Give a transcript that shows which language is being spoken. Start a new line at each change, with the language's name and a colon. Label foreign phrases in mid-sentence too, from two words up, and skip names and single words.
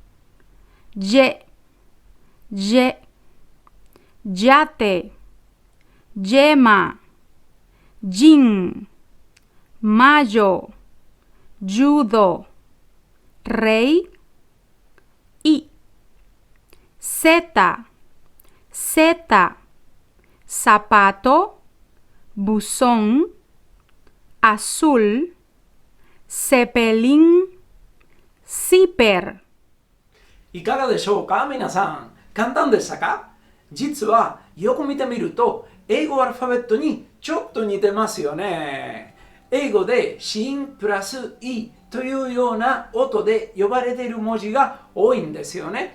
Spanish: yate, yema, yin, mayo, judo, rey, y zeta, zapato, buzón, azul, cepelín, zipper。
Japanese: いかがでしょうか皆さん。簡単でしたか？実はよく見てみると英語アルファベットにちょっと似てますよね。英語で子音プラス E というような音で呼ばれている文字が多いんですよね。